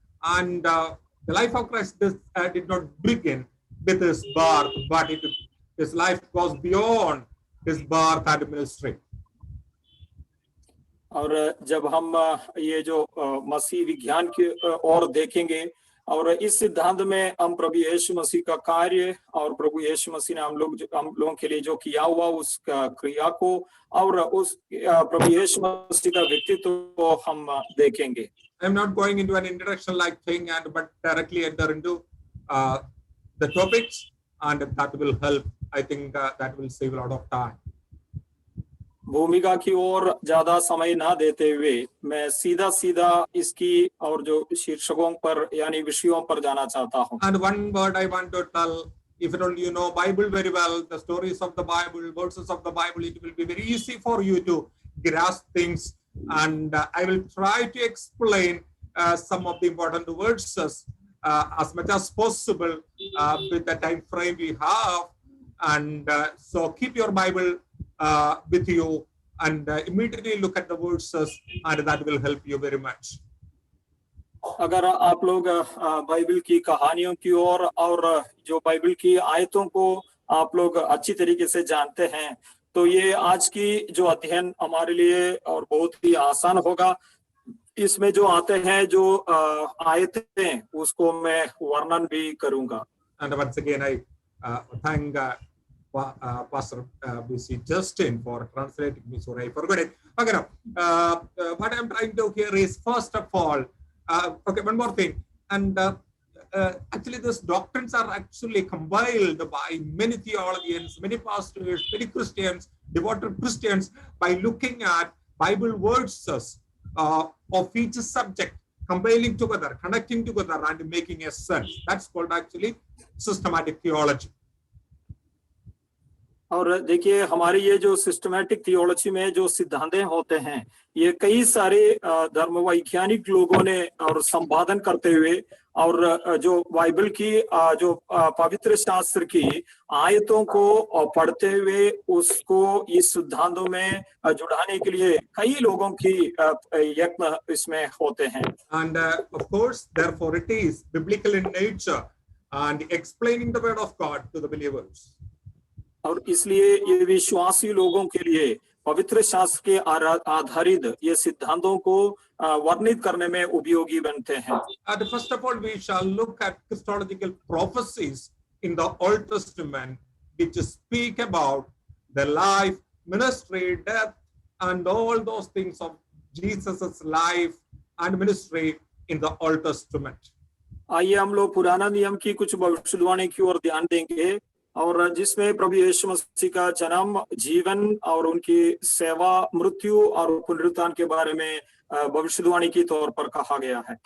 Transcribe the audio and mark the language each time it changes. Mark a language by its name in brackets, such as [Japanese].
[English] And the life of Christ did not begin with his birth, but his life goes beyond his birth and ministry. [Hindi] और जब हम ये जो मसीह विज्ञान की ओर देखेंगे और इस सिद्धांत में हम प्रभु यीशु मसीह का कार्य और प्रभु यीशु मसीह ने हम लोगों के लिए जो किया हुआ उस क्रिया को और उस प्रभु यीशु मसीह का व्यक्तित्व को हम देखेंगे। [English] I'm not going into an introduction like thing, but directly enter into the topics, and that will help. I think that will save a lot of time. [Hindi] भूमिका की ओर ज्यादा समय ना देते हुए मैं सीधा इसकी और जो शीर्षकों पर यानी विषयों पर जाना चाहता हूँ। [English] And one word I want to tell, if at all you know Bible very well, the stories of the Bible, verses of the Bible, it will be very easy for you to grasp things, and I will try to explain some of the important verses as much as possible with the time frame we have, and so keep your Bible with you and immediately look at the verses, and that will help you very much. [Hindi] अगर आप लोग Bible की कहानियों की ओर और जो Bible की आयतों को आप लोग अच्छी तरीके से जानते हैं, तो ये आज की जो अध्ययन हमारे लिए और बहुत ही आसान होगा। इसमें जो आते हैं जो आयतें उसको मैं वर्णन भी करूंगा। [English] And once again I thank Pastor BC Justin for translating me. Sorry, I forgot it. Okay, what I'm trying to here is, first of all, okay, one more thing. And actually, these doctrines are actually compiled by many theologians, many pastors, many Christians, devoted Christians, by looking at Bible verses of each subject, compiling together, connecting together, and making a sense. That's called actually systematic theology. [Hindi] और देखिए हमारी ये जो systematic theology में जो सिद्धांत होते हैं, ये कई सारे धर्म वैज्ञानिक लोगों ने और संपादन करते हुए और जो बाइबल की जो पवित्र शास्त्र की आयतों को पढ़ते हुए उसको इस सिद्धांतों में जुड़ाने के लिए कई लोगों की यत्न इसमें होते हैं। [English] And of course, therefore it is biblical in nature and explaining the word of God to the believers. [Hindi] और इसलिए ये विश्वासी लोगों के लिए पवित्र शास्त्र के आधारित ये सिद्धांतों को वर्णित करने में उपयोगी बनते हैं। [English] And first of all, we shall look at Christological prophecies in the Old Testament which speak about the life, ministry, death, and all those things of Jesus's life and ministry in the Old Testament. [Hindi] आइए हम लोग पुराना नियम की कुछ भविष्यवाणी की ओर ध्यान देंगे और जिसमें प्रभु यीशु मसीह का जन्म, जीवन और उनकी सेवा, मृत्यु और पुनरुत्थान के बारे में भविष्यवाणी के तौर पर कहा गया है.